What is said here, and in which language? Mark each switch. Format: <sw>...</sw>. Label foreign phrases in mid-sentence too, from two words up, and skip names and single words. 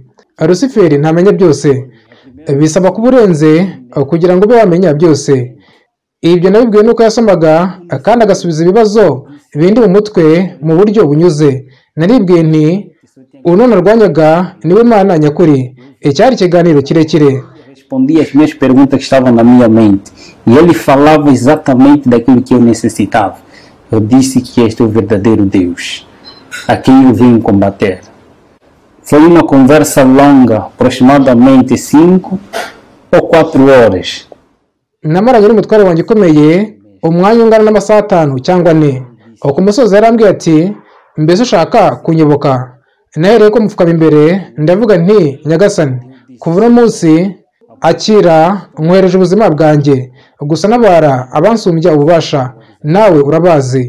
<rw>Rusiferi ntamenya byose, bisaba kuba urenze kugira ngo ube wamenya byose. Ibyo nabibwiwe nuko yasomaga kandi agasubiza ibibazo bindi mu mutwe mu buryo bunyuze. Naribwiye nti, uno narwanyaga niwe Mana nyakuri. Icyari ikiganiro kirekire.</rw> <pt>Respondia as minhas perguntas que estavam na minha mente e ele falava exatamente daquilo que eu necessitava. Eu disse que este é o verdadeiro Deus, a quem eu venho combater. Foi uma conversa longa, aproximadamente 5 ou 4 horas.</pt> <rw>Namaranye n'umutware wanjye ukomeye umwanya ungana n'amasaha 5 cyangwa 4. Ku musozi yarambwiye ati, mbese ushaka kunyoboka? Nahereye ko mupfukama imbere ndavuga nti, Nyagasani, kuva uno munsi akira, nkwereje ubuzima bwanjye, gusa nabara abansumbya ububasha, nawe urabazi.</rw>